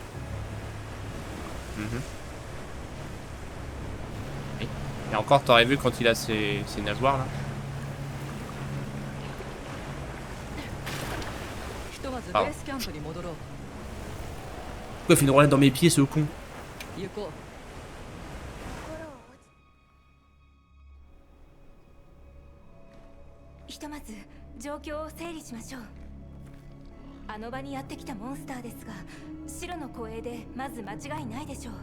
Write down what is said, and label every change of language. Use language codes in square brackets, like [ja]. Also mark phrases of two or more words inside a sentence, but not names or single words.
[fr] Et encore, t'aurais vu quand il a ses nageoires là. Pardon. Pourquoi il fait une roulade dans mes pieds, ce con? [ja] ひとまず状況を整理しましょう。あの場にやってきたモンスターですが、白の護衛でまず間違いないでしょう。